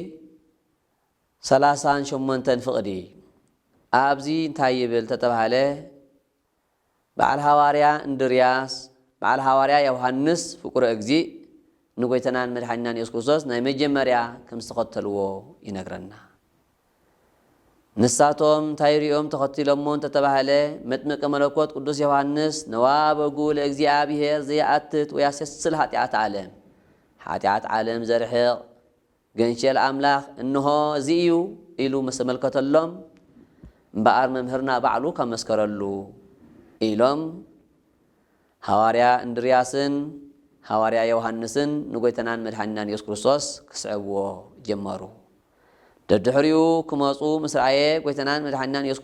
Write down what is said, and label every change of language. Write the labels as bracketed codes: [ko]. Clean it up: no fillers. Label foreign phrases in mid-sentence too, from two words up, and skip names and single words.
[ti] 38 ፍቕዲ ኣብዚ እንታይ ይብል ተተባሃለ በዓል ሃዋርያ እንድርያስ በዓል ሃዋርያ ዮሐንስ [gez] ፍቁረ እግዚእ [ti] ንጎይታናን መድሓኒናን ኢየሱስ ክርስቶስ ናይ መጀመርያ ከም ዝተኸተልዎ ይነግረና። ንሳቶም እንታይ ሪኦም ተኸቲሎሞ እንተተባሃለ መጥምቀ መለኮት ቅዱስ ዮሐንስ [gez] ነዋ በጉ ለእግዚአብሔር ዘየኣትት ወያስየስል ኃጢአት ዓለም [ti] ኃጢአት ዓለም ዘርሕቕ ገንሸል ኣምላኽ እንሆ እዚ እዩ ኢሉ መሰመልከተሎም እምበኣር መምህርና ባዕሉ ካብ መስከረሉ ኢሎም ሃዋርያ እንድርያስን ሃዋርያ ዮሐንስን ንጎይታናን መድሓኒናን ኢየሱስ ክርስቶስ ክስዕብዎ ጀመሩ። ደድሕሪኡ ክመፁ ምስ ረአየ ጎይታናን መድሓኒናን ኢየሱስ